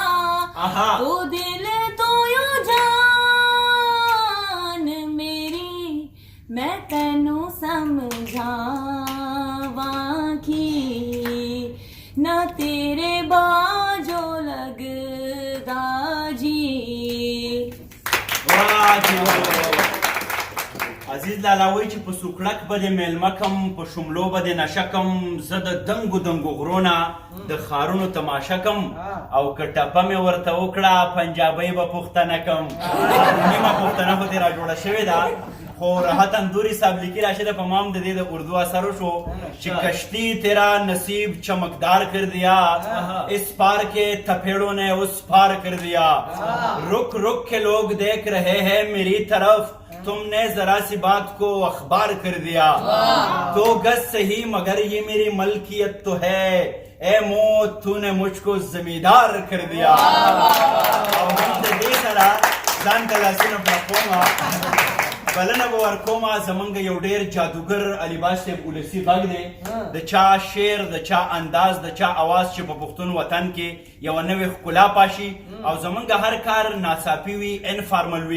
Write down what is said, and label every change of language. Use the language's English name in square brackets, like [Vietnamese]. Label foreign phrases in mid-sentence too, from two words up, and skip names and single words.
[Punjabi] تو دل تو یوں جان میری میں تینو سمجھاواں کی نہ تیرے باجو لگدا جی. [Pashto] عزیز لالا وای چې په سوکړک به دې میلمه کم په شملو به دې نشه کم زه د دنګو دنګو غرونه د ښارونو تماشه کم او که ټپه مې ورته وکړه پنجابۍ به پوښتنه کم. نیمه پوښتنه خو دې را جوړه شوې ده خو راحت اندوری صاحب لیکي راشده په مام د دې د اردو اثر شو چې [Urdu] کشتی تیرا نصیب چمکدار کر دیا اس پار کے تھپیڑوں نے اس پار کر دیا. رک رک کے لوگ دیکھ رہے ہیں میری طرف تم نے ذرا سی بات کو اخبار کر دیا. 2 گز صحیح مگر یہ میری ملکیت تو ہے اے موت تو نے مجھ کو زمیندار کر دیا. [Pashto] او دې سره ځان ته لاسونه پړقومه بلنه به ورکومه. زمونږ یو ډېر جادوګر علیباز صاحب ولسي غږ دی د چا شعر د چا انداز د چا اواز چې په پښتون وطن کې یوه نوې ښکلا پاشي او زمونږ هر کار ناڅاپي وي انفارمل وي.